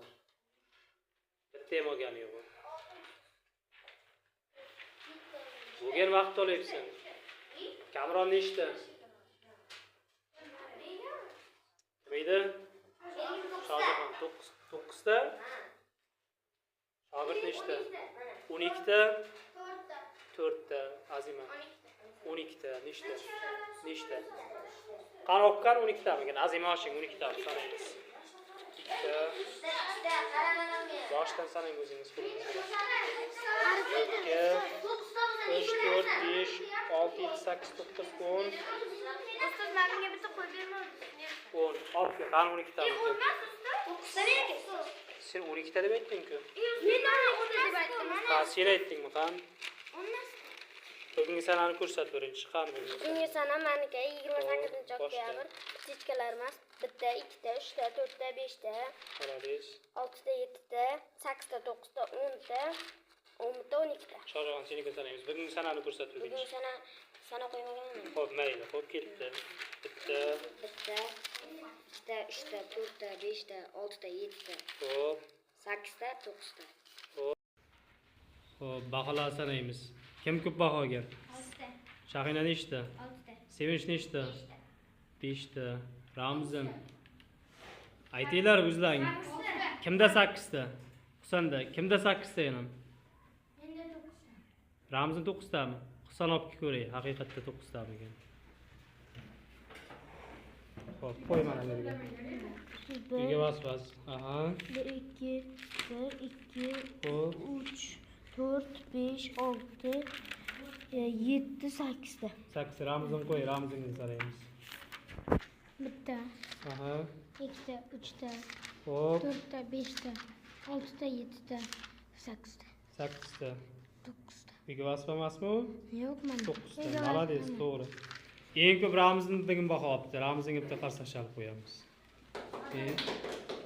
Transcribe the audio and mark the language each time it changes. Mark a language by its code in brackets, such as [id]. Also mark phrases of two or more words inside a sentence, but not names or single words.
[uz] Bitta ham olgani yo'q. Bugun vaqt olyapsan. Kamron nechta? Nima? Shogird 9 ta. Shogird nechta? 12 ta. 4 ta. Azima 12 ta. Nechta? Qanoqqan 12 ta ekan. Azima oshing 12 ta sanaymiz. 2 ta. Boshdan sanang o'zingiz qo'lingizga. 2 3 4 5 6 7 8 9 10. Ustoz menga bitta qo'y berma. 10. Olib kel. Qani 12 ta. Sen 12 ta deb aytding-ku. Men 10 deb aytdim. Ha, sen aytdingmi, qani? Bugungi sanani ko'rsat birinchi. Qani Bugungi sana meniki 28-oktyabr. Kichiklar emas. Bitta, 2 ta, 3 ta, 4 ta, 5 ta. Qaradiz. 6 ta, 7 ta, 8 ta, 9 ta, 10 ta, 10 ta, 12 ta. Sho'rg'on seniki sanaymiz. Bugungi sanani ko'rsat birinchi. Bugun sana qo'ymaganman. Xo'p, mayli. Xo'p, ketdi. Bitta, 2 ta, 3 ta, 4 ta, 5 ta, 6 ta, 7 ta, xo'p. 8 ta, 9 ta. Xo'p, baholar sanaymiz. Kim ko'p baho olgan? 6 ta, Shahina nechta? 6 ta, Sevinch nechta? 5 ta. Ramzin. Aytinglar o'zlaring. Kimda 8 ta? Husan'da. Kimda 8 ta yana? Menda 9 ta. Ramzin 9 tami? Husan olib ko'ray. Haqiqatda 9 tami ekan. Xo'p, qo'y mana bu yerga. Uyga bas. Aha. 1 2 1 2 Xo'p. 3 4 5 6 7 8 ta. 8 Ramzin qo'y. Ramzinni sanaymiz. Bitta, Aha. 2 ta, 3 ta, Xo'p. 4 ta, 5 ta, 6 ta, 7 ta, 8 ta, 8 ta. 9 ta. Uyga bas emasmi u? Yo'q, mana. 9 ta. Malades, to'g'ri. Eng ko'p Ramzin bugun baho olibdi. Ramzinga bitta qarsakchalik qo'yamiz.